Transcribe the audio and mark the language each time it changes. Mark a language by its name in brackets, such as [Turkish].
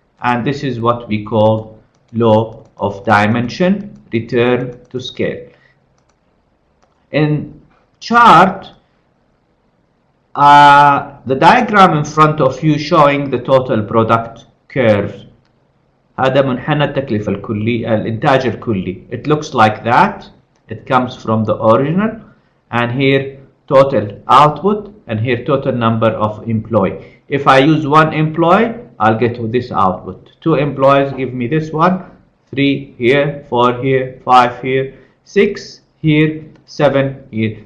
[English] And this is what we call law of dimension return to scale. In chart, the diagram in front of you showing the total product curve. [Arabic] هذا منحنى التكلفة الكلي الإنتاج الكلي. [English] It looks like that. It comes from the original, and here total output, and here total number of employee. If I use one employee, I'll get this output. 2 employees give me this one. 3 here, 4 here, 5 here, 6 here, 7 here.